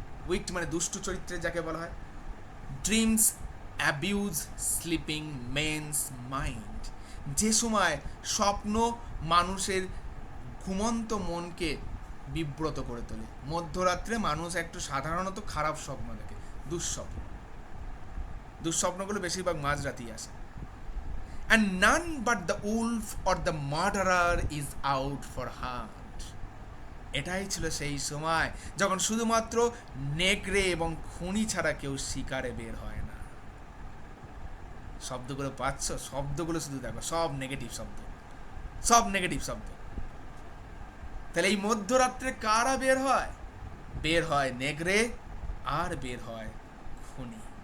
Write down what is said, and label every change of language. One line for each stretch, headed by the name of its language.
Bangla: Wicked মানে দুষ্টু চরিত্রের যাকে বলা হয়।
English: dreams abuse sleeping men's mind,
Bangla: যে সময় স্বপ্ন মানুষের ঘুমন্ত মনকে বিব্রত করে তোলে। মধ্যরাত্রে মানুষ একটু সাধারণত খারাপ স্বপ্ন দেখে, দুঃস্বপ্ন। দুঃস্বপ্নগুলো বেশিরভাগ মাঝরাতেই আসে।
English: And none but the wolf or the murderer is out for hunt.
Bangla: এটাই ছিল সেই সময় যখন শুধুমাত্র নেকড়ে এবং খুনি ছাড়া কেউ শিকারে বের হয় না। শব্দগুলো পাচ্ছ? শব্দগুলো শুধু দেখো, সব নেগেটিভ শব্দ, সব নেগেটিভ শব্দ। তাহলে এই মধ্যরাত্রে কারা বের হয়? বের হয় নেকড়ে আর বের হয় খুনি।